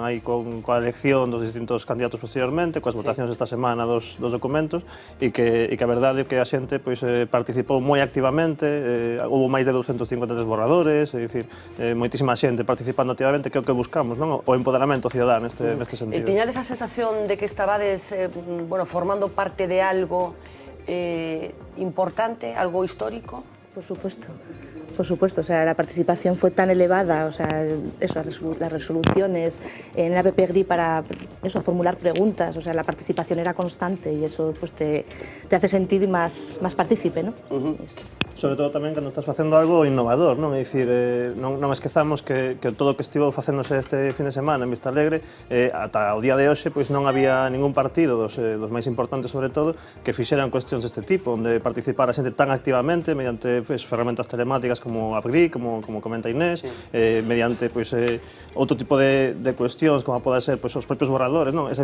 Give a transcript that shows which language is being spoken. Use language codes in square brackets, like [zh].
[gl] Aí coa elección dos distintos candidatos posteriormente, coas votacións esta semana dos documentos, e que a verdade é que a xente pois participou moi activamente, houve máis de 253 borradores, é dicir, moitísima xente participando activamente, que é o que buscamos, non? O empoderamento cidadán neste sentido. Tiñades a sensación de que estabades formando parte de algo importante, algo histórico? [es] Por supuesto. Por supuesto, o sea, la participación fue tan elevada, o sea, eso, las resoluciones en la PPGRI para eso, formular preguntas, o sea, la participación era constante y eso pues te hace sentir más partícipe, ¿no? [gl] Sobre todo tamén cando estás facendo algo innovador, non? É dicir, non esquezamos que todo o que estivo facéndose este fin de semana en Vista Alegre, ata o día de hoxe, pois non había ningún partido dos máis importantes, sobre todo, que fixeran cuestións deste tipo, onde participara a xente tan activamente, mediante ferramentas telemáticas como a PPGRI, como comenta Inés, mediante outro tipo de cuestións, como pode ser os propios borradores, non?